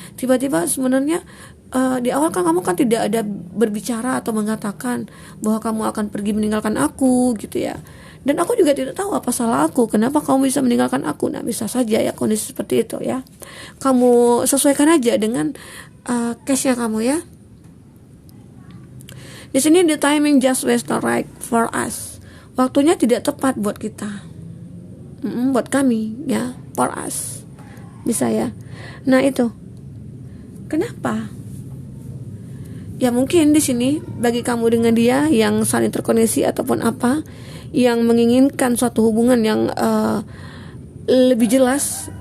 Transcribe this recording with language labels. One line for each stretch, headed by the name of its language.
Indonesian: Tiba-tiba sebenarnya di awal kan kamu kan tidak ada berbicara atau mengatakan bahwa kamu akan pergi meninggalkan aku gitu ya. Dan aku juga tidak tahu apa salah aku, kenapa kamu bisa meninggalkan aku. Nah, bisa saja ya kondisi seperti itu ya. Kamu sesuaikan aja dengan case-nya kamu ya. Di sini
English: the timing just was not right for us.
Indonesian: Waktunya tidak tepat buat kita. Buat kami ya,
English: for us.
Indonesian: Bisa ya. Nah, itu. Kenapa? Ya mungkin di sini bagi kamu dengan dia yang saling terkoneksi ataupun apa, yang menginginkan suatu hubungan yang lebih jelas.